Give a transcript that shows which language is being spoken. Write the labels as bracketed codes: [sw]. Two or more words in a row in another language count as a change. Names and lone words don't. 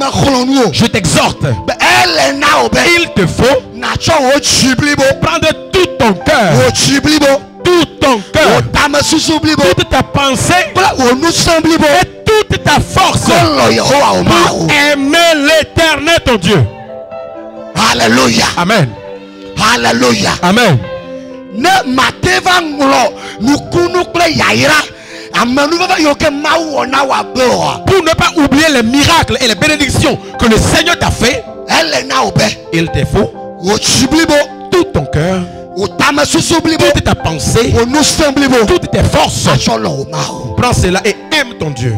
[fr] il te faut prendre tout ton cœur, toute ta pensée et toute ta force pour aimer l'Éternel ton Dieu. Alléluia. Amen. Alléluia. Amen. [ee] Ne mateva nglo nukunu kple yaira [fr] Pour ne pas oublier les miracles et les bénédictions que le Seigneur t'a fait, il te faut tout ton cœur, toute ta pensée, toutes tes forces. Prends cela et aime ton Dieu.